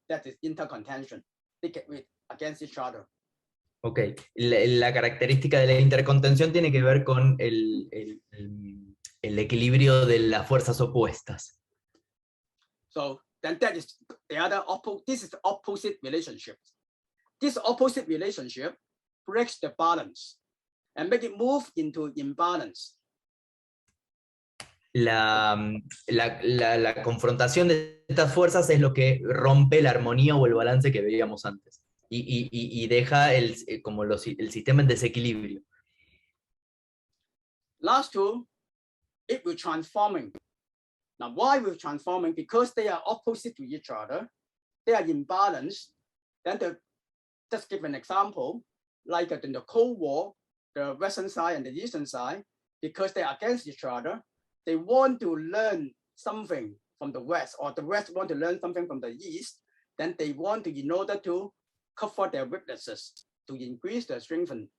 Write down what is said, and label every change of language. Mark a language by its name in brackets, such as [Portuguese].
[English] That is intercontention. They get against each other. Ok. [Spanish] La característica de la intercontención tiene que ver con el equilibrio de las fuerzas opuestas. [English] So then that is the other this is the opposite relationship. This opposite relationship breaks the balance and make it move into imbalance. [Spanish] La confrontación de estas fuerzas es lo que rompe la armonía o el balance que veíamos antes y deja el sistema en desequilibrio. [English] Last two, it will transforming. Now why will transforming? Because they are opposite to each other, they are imbalanced. Then just give an example, like in the Cold War, the Western side and the Eastern side, because they are against each other, they want to learn something from the West, or the West want to learn something from the East, then they want to, in order to cover their weaknesses, to increase their strength.